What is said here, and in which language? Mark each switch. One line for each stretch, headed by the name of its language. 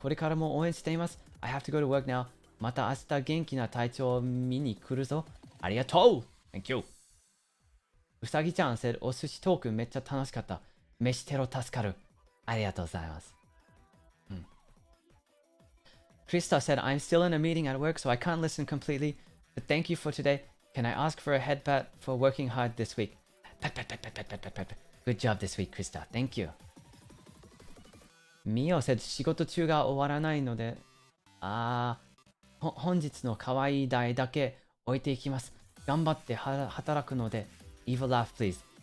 Japanese: これからも応援しています。
English: I have to go to work now.
Japanese: また明日元気な隊長を見に来るぞ。ありがとう。
English: Thank you."
Japanese: うさぎちゃん said お寿司トークめっちゃ楽しかった。飯テロ助かる。ありがとうございます。
English: Krista said, "I'm still in a meeting at work, so I can't listen completely. But thank you for today. Can I ask for a head pat for working hard this week?" Pat. Good job this week, Krista. Thank you.
Japanese: Mio said, 仕事中が終わらないので、本日の可愛い台だけ置いていきます。頑張って働くので、
English: Evil laugh, please.